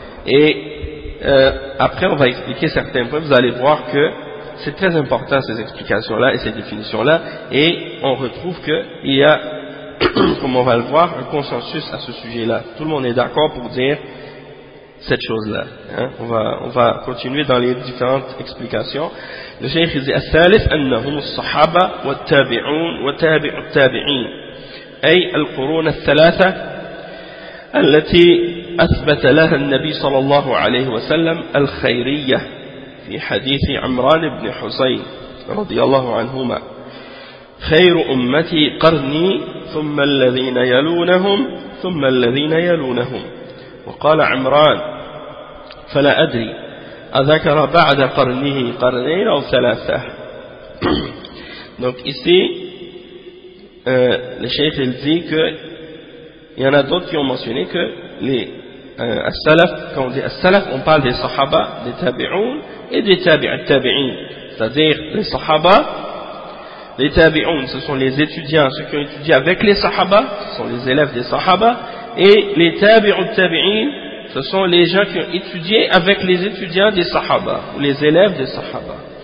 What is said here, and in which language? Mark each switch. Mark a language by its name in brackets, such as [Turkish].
[French] Et après, on va expliquer certains points. Vous allez voir que c'est très important, ces explications-là et ces définitions-là. Et on retrouve qu'il y a, comme on va le voir, un consensus à ce sujet-là. Tout le monde est d'accord pour dire cette chose-là. On va continuer dans les différentes explications. Le cheikh dit [Arabic] الثالث أنهم الصحابة والتابعون وتابع التابعين أي القرون الثلاثة التي أثبت لها النبي صلى الله عليه وسلم الخيرية في حديث عمران بن حسين رضي الله عنهما خير أمتي قرني ثم الذين يلونهم ثم الذين يلونهم وقال عمران فلا أدري أذكر بعد قرنه قرنين أو ثلاثة. [French] Donc ici le cheikh il dit que il y en a d'autres qui ont mentionné que les salaf, quand on dit salaf, on parle des sahaba, des tabi'un et des tabi'in, c'est-à-dire les sahaba, les tabi'un, ce sont les étudiants, ceux qui ont étudié avec les sahaba, ce sont les élèves des sahaba, et les tabi'un tabi'in, ce sont les gens qui ont étudié avec les étudiants des sahaba, ou les élèves des sahaba.